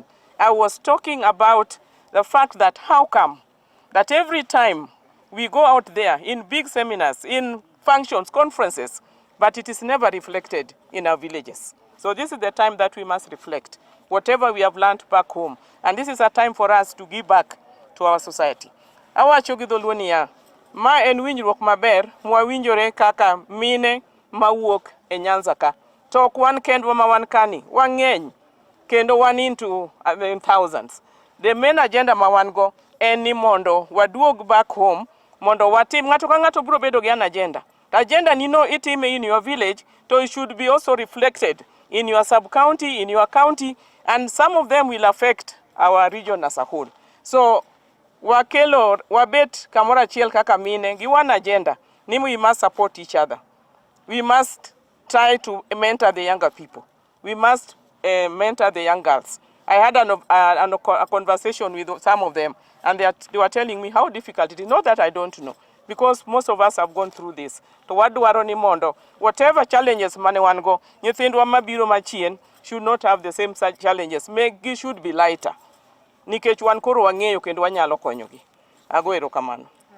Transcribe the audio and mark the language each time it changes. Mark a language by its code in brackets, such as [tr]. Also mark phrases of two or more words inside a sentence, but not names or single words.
[en] I was talking about the fact that how come that every time we go out there in big seminars, in functions, conferences, but it is never reflected in our villages. So this is the time that we must reflect whatever we have learned back home. And this is a time for us to give back to our society. [luo] Awacho gi dholuo niya, ma en winjruok maber mwawinjore kaka mine mawuok e Nyanza ka. To ok wan kendwa ma wan kani, wang'eny kendo wan into thousands. [en] The main agenda [luo] ma wan go en ni mondo waduog [en] back home, [luo] mondo watim ng'ato ka ng'ato biro bedo gi [en] an agenda. The agenda [luo] nino itime [en] in your village, so it should be also reflected in your sub-county, in your county, and some of them will affect our region as a whole. So, [luo] wakelo, wabet kamora chiel kaka mine, gi [en] one agenda, [luo] ni [en] we must support each other. We must try to mentor the younger people. We must mentor the young girls. I had a conversation with some of them, and they were telling me how difficult it is. Not that I don't know, because most of us have gone through this. [luo] To what do ni mondo, [en] whatever challenges [luo] mane wan go, nyithindwa mabiro machien [en] should not have the same challenges. Should be lighter. [luo] Nikech wan koro wang'eyo kendo wanyalo konyogi. Ago erokamano.